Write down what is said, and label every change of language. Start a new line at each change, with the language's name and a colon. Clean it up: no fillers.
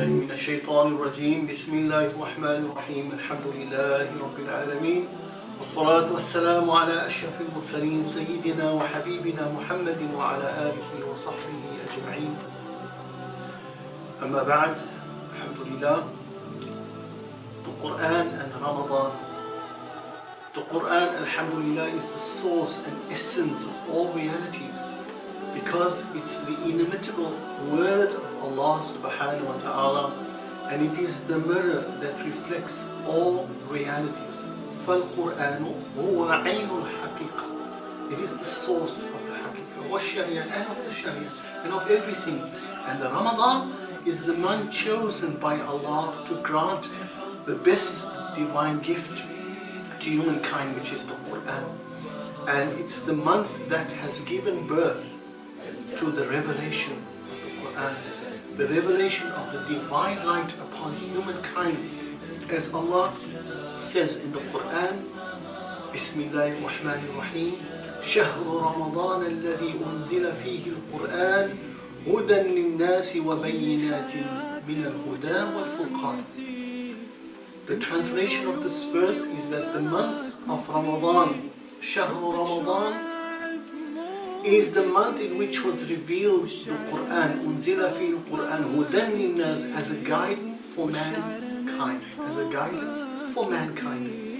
Arabic: الشيطان الرجيم بسم الله الرحمن الرحيم الحمد لله رب العالمين والصلاة والسلام على أشرف المرسلين سيدنا وحبيبنا محمد وعلى آله وصحبه أجمعين أما بعد Alhamdulillah.
English: The Quran and Ramadan. The Quran, Alhamdulillah, is the source and essence of all realities because it's the inimitable word of Allah subhanahu wa ta'ala, and it is the mirror that reflects all realities.
Arabic: فَالْقُرْآنُ هُوَ عَيْنُ الْحَقِيقَةِ.
English: It is the source of the haqiqah, wa-sharia, and of the sharia, and of everything. And the Ramadan is the month chosen by Allah to grant the best divine gift to humankind, which is the Quran. And it's the month that has given birth to the revelation of the Quran, the revelation of the divine light upon humankind. As Allah says in the Quran, Bismillahir Rahmanir Rahim,
Arabic: شهر رمضان الذي أنزل فيه القرآن هدى للناس وبينات من الهدى والفرقان.
English: The translation of this verse is that the month of Ramadan, شهر Ramadan, is the month in which was revealed the Quran,
Arabic: أنزل فيه القرآن هدى للناس,
English: as a guidance for mankind, as a guidance for mankind.